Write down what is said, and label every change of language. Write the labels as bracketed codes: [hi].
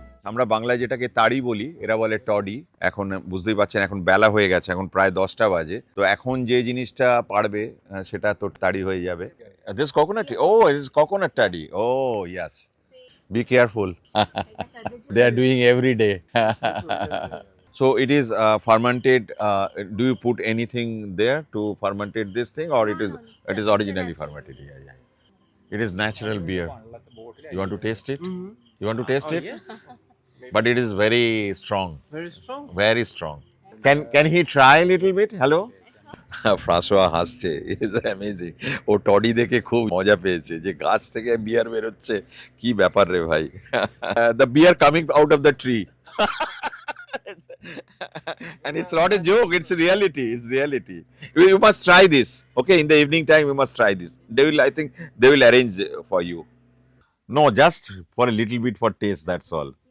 [bn] আমরা বাংলায় যেটাকে তাড়ি বলি, এরা বলে টডি। এখন বুঝতেই পারছেন, এখন বেলা হয়ে গেছে, এখন প্রায় 10টা বাজে। তো এখন যে জিনিসটা পারবে সেটা তো তাড়ি হয়ে যাবে। [en] This coconut, oh is coconut tari, oh yes, be careful, they are doing every day. So it is fermented. Do you put anything there to fermentate this thing, or it is originally fermented? Yeah, yeah. It is natural beer. You want to taste it? You want to taste it? Yes. But it is very strong, Very strong. very strong. Can he try a little bit? Hello? [bn] François হাসছে, [en] Is amazing. [bn] ও টডি দেখে খুব মজা পেয়েছে যে গাছ থেকে বিয়ার বেরোচ্ছে, কি ব্যাপার রে ভাই। [en] The beer coming out of the tree. And it's not a joke, it's reality, it's reality. You must try this, okay? In the evening time you must try this. I think they will arrange for you. No, just for a little bit for taste, that's all.